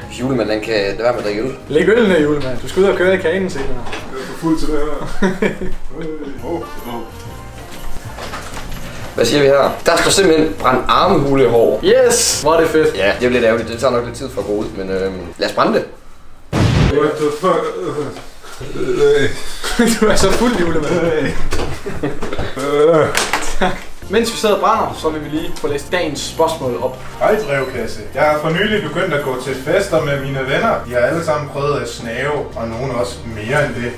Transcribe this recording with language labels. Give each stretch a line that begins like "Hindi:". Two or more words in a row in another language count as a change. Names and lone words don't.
Danish: Julemanden, den kan lade være med at drikke øl. Læg øl ned, julemand. Du skal ud og køre i kanen senere. Jeg er for fuld til det her. Hvad siger vi her? Der står simpelthen brændt armhule hår. Yes! Hvor er det fedt. Ja, det er lidt ærgerligt. Det tager nok lidt tid for at gå ud, men lad os brænde det.
English: What the fuck?
Danish: Du er så fuld, julemand. Mens vi sidder og brænder, så vil vi lige få læst dagens spørgsmål op. Hej brevkasse. Jeg har for nylig begyndt at gå til fester med mine venner. De har alle sammen prøvet at snave, og nogen også mere end det.